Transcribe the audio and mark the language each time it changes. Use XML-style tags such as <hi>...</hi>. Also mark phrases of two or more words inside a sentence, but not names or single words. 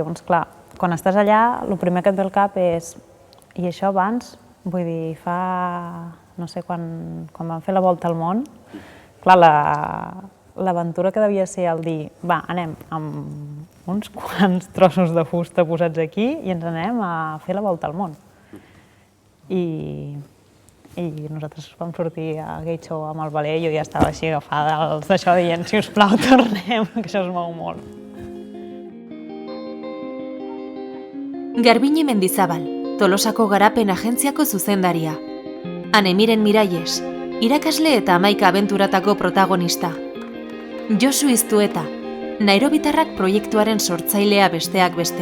<ca>Llavors, clar, quan estàs allà, el primer que et ve al cap és i això abans, vull dir, no sé, quan vam fer la volta al món, clar, l'aventura que devia ser el dir, anem amb uns quants trossos de fusta posats aquí i ens anem a fer la volta al món. I nosaltres vam sortir a Gate Show amb el veler i jo ja estava així agafada d'això dient, sisplau, tornem, que això es mou molt.</ca> <eu>Garbine Mendizabal, Tolosako Garapen Agentziako zuzendaria. Anemiren Miralles, irakasle eta 11 abenturatako protagonista. Josu Iztueta, Nairobitarrak proiektuaren sortzailea besteak beste.</eu>